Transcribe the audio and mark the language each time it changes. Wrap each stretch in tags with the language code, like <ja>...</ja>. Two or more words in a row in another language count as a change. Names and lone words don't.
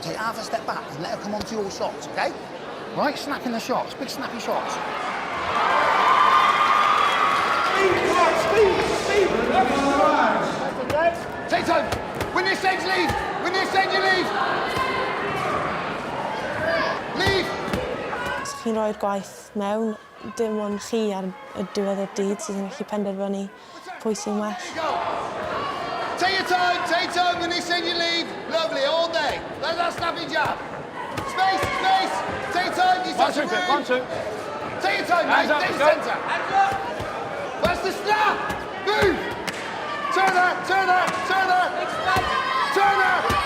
<en>Take half a step back and let her come onto your shots, OK? Right, snapping the shots, big snappy shots. Speed! Take time! When this ends, leave! When this ends, you leave! Leave!</en> <cy>Os chi'n rhoi'r gwaith mewn, dim ond chi ar y diwedd o'r dydd sydd yn gallu penderfynu pwy sy'n well.</cy> <en>Take time, when they send you leave. Lovely, all day. That's that snappy jab. Space. Take time, you're such a rude. 1, 2. Take your time, mate. Dead centre. Hands up. That's the snap. Move. Turn her. Turn her.</en>